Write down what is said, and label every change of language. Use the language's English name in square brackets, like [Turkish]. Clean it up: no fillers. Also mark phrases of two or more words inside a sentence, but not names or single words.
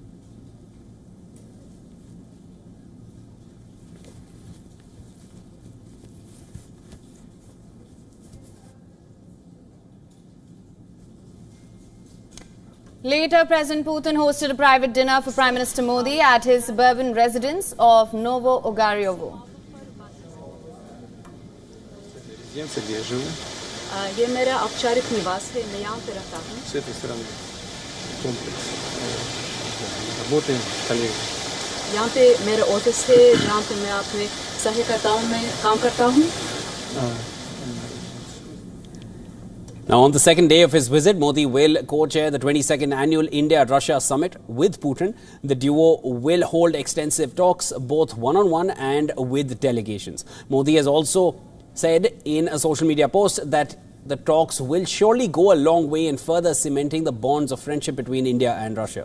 [English] Later, President Putin hosted a private dinner for Prime Minister Modi at his suburban residence of Novo-Ogaryovo. [Hindi] ये मेरा औपचारिक निवास है, मैं यहाँ पे रहता हूँ। [Russian] С этой стороны комплекс. Работаем, коллеги. [Hindi] यहाँ पे मेरा ऑफिस है जहाँ पे मैं अपने सहकर्ताओं में काम करता हूँ. [English] Now, on the second day of his visit, Modi will co-chair the 22nd Annual India-Russia Summit with Putin. The duo will hold extensive talks, both one-on-one and with delegations. Modi has also said in a social media post that the talks will surely go a long way in further cementing the bonds of friendship between India and Russia.